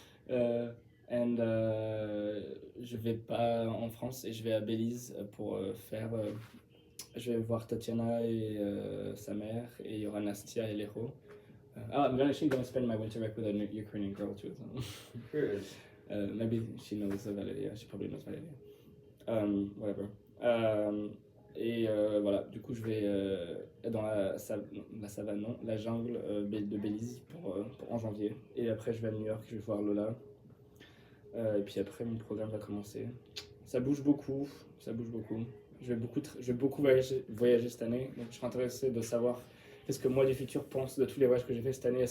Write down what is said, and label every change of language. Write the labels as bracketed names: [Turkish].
[French] Je vais pas en France et je vais à Belize pour je vais voir Tatiana et sa mère et il y aura Nastia et Lero. [English] I'm actually going to spend my winter break with a Ukrainian girl too. So. Maybe she knows Valeria, she probably knows Valeria. Whatever. [French] Voilà, du coup je vais dans la savane, non, la jungle de Belize pour en janvier. Et après je vais à New York, je vais voir Lola. Et puis après mon programme va commencer. Ça bouge beaucoup. Je vais beaucoup voyager cette année, donc je serais intéressé de savoir qu'est-ce que moi du futur pense de tous les voyages que j'ai fait cette année.